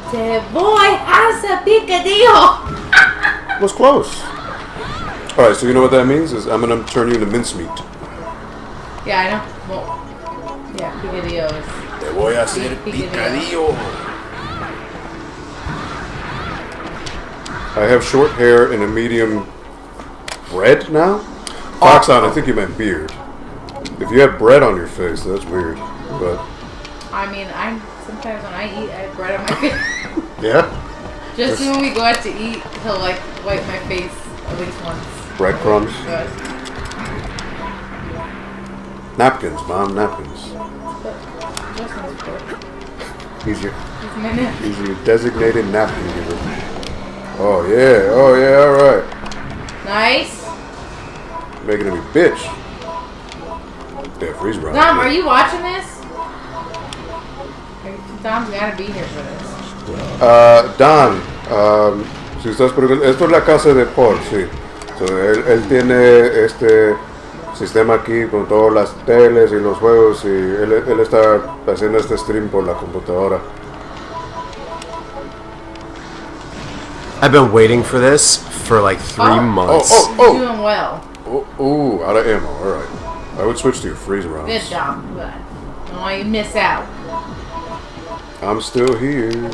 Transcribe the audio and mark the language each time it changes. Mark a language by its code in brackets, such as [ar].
[es] Te voy a hacer picadillo. [en] Was close. Alright, so you know what that means? Is I'm gonna turn you into mincemeat. Yeah, I know. Well, yeah, picadillo is. [es] Te voy a hacer Picadillo. [en] I have short hair and a medium bread now. Foxon, I think you meant beard. If you have bread on your face, that's weird. But I mean, sometimes when I eat, I have bread on my face. yeah, Just when we go out to eat, he'll like wipe my face at least once. breadcrumbs, But napkins, mom, napkins. Justin's good. He's your He's my nephew. he's your designated napkin giver. Oh yeah, all right. Nice. Making him a bitch. Yeah, freeze round. Dom, are you watching this? Dom's gotta be here for this. [es] Don, si estás preguntando, esto es la casa de Paul, sí. So, él tiene este sistema aquí con todas las teles y los juegos y él está haciendo este stream por la computadora. [en] I've been waiting for this for like 3 months. You're doing well. Oh, out of ammo, alright. I would switch to your freeze rounds. Good job. Good. Don't want you to miss out. I'm still here.